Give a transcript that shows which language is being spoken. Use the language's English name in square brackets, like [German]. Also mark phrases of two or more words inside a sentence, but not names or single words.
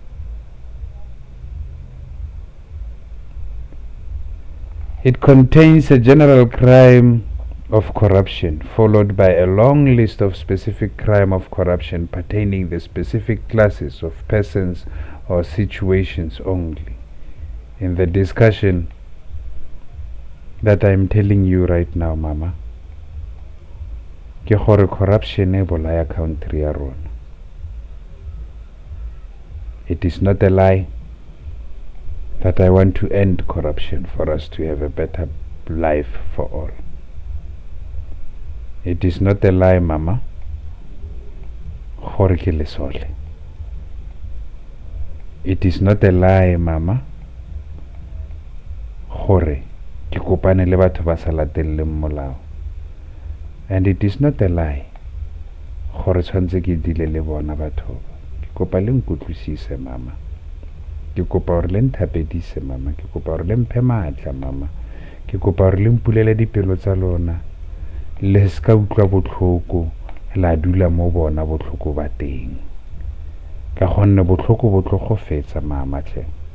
[English] It contains a general crime of corruption, followed by a long list of specific crime of corruption pertaining the specific classes of persons or situations only. In the discussion that I'm telling you right now, [Tswana] Mama, ke gore corruption e bolaya country ya rona. [English] It is not a lie that I want to end corruption for us to have a better life for all. It is not a lie, [Tswana] Mama, gore ke lesole. [English] It is not a lie, [Tswana] Mama, gore ke kopane le batho ba sa latelleng molao. [English] And it is not a lie [Tswana] gore tshwantse ke dile le bona batho. Ke kopa le nkutlwisise, Mama. Ke kopa gore le nthapedise, Mama. Ke kopa gore le mphe maatla, Mama. Ke kopa gore le mpulele dipelo tsa lona, le ska utlwa botlhoko la dula mo bona botlhoko ba teng, ka gonne botlhoko bo tlo go fetsa, Mama tle.